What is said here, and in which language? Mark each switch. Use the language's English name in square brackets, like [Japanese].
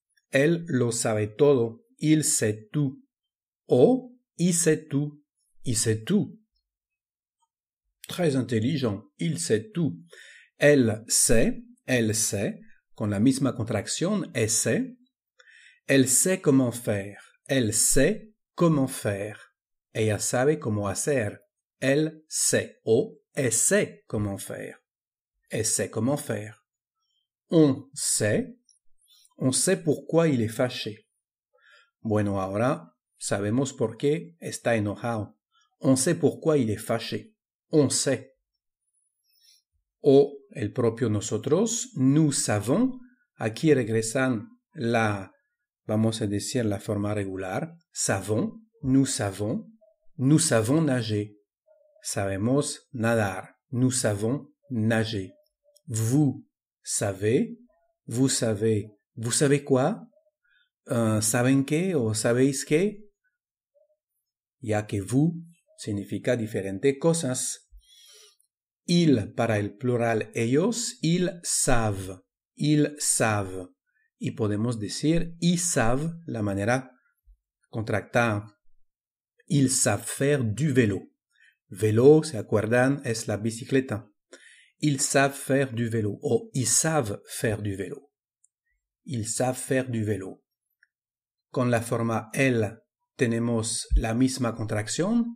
[Spanish] Él lo sabe todo, [French] il sait tout. O, il sait tout, il sait tout. Très intelligent, il sait tout. Elle sait, [Spanish] con la misma contracción, ese. [French] Elle sait comment faire, elle sait comment faire. [Spanish] Ella sabe cómo hacer. [French] Elle sait. O, elle sait comment faire. Elle sait comment faire. On sait pourquoi il est fâché. [Spanish] Bueno, ahora sabemos por qué está enojado. [French] On sait pourquoi il est fâché. On sait. [Spanish] O el propio nosotros, [French] nous savons. [Spanish] Aquí regresan vamos a decir la forma regular. [French] Savons, nous savons. Nous savons nager. [Spanish] Sabemos nadar. [French] Nous savons nager. Vous savez. Vous savez. Vous savez quoi? [Spanish] ¿Saben qué o sabéis qué? Ya que vous significa diferentes cosas. Il para el plural ellos, [French] ils savent. Ils savent. [Spanish] Y podemos decir [French] ils savent, [Spanish] la manera contractada. [French] Ils savent faire du vélo. Vélo, [Spanish] ¿se acuerdan? Es la bicicleta. [French] Ils savent faire du vélo. O ils savent faire du vélo. Ils savent faire du vélo. [Spanish] Con la forma [French] elle [Spanish] tenemos la misma contracción.